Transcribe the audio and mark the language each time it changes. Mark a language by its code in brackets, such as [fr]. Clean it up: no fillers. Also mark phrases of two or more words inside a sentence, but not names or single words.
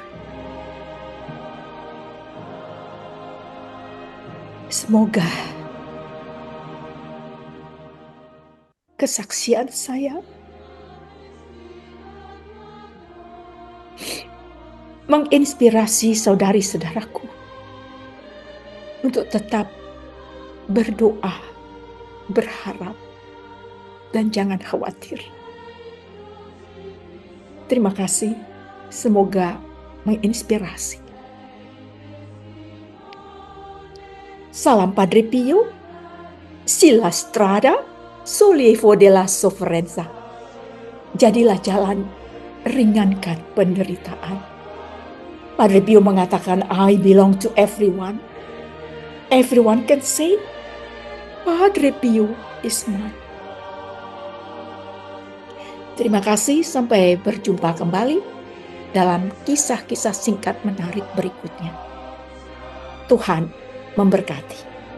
[id] Semoga kesaksian saya menginspirasi saudari-saudaraku untuk tetap berdoa, berharap, dan jangan khawatir. Terima kasih, semoga menginspirasi. [it] Salam Padre Pio, sila strada, sollievo della sofferenza. [id] Jadilah jalan, ringankan penderitaan. Padre Pio mengatakan, [en] I belong to everyone. Everyone can say, Padre Pio is mine. [id] Terima kasih, sampai berjumpa kembali dalam kisah-kisah singkat menarik berikutnya. Tuhan memberkati.